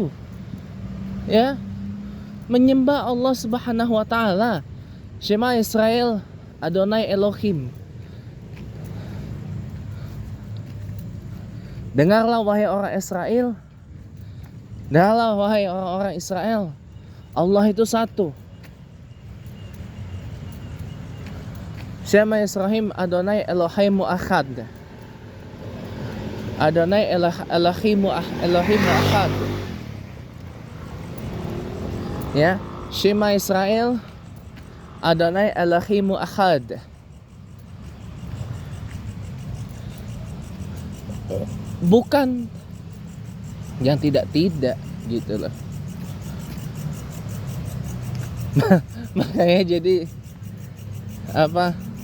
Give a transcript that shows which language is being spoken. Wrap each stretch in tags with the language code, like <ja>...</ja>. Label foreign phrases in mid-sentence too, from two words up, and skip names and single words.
<id>Ya, menyembah Allah</id> <ar>سبحانه وتعالى.</ar> <he>שמע ישראל יהוה אלהים.</he> <id>Dengarlah wahai orang Israel, dengarlah wahai orang-orang Israel, Allah itu satu.</id> <he>שמע ישראל יהוה אלהינו אחד. יהוה אלהינו אחד. Ya, שמע ישראל יהוה אלהינו אחד.</he> <id>Bukan yang tidak-tidak gitu loh. Makanya jadi apa?</id>